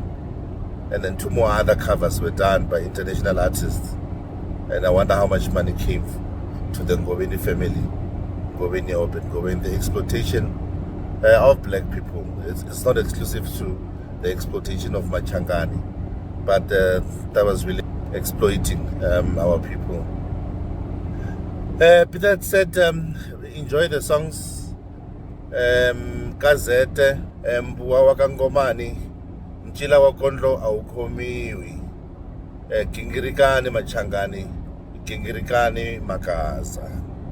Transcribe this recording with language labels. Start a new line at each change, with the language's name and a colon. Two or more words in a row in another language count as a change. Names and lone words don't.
English: And then 2 more other covers were done by international artists, and I wonder how much money came to the Ngobeni family, Ngobeni, Obed Ngobeni, the exploitation of black people. It's not exclusive to the exploitation of Machangani, but that was really exploiting our people. With that said, enjoy the songs.
Tsonga: Gazette, Mbuwa wakangomani, Mchila wakondlo awukhomiwi, Gingirikani Machangani, Gingirikani Makaza.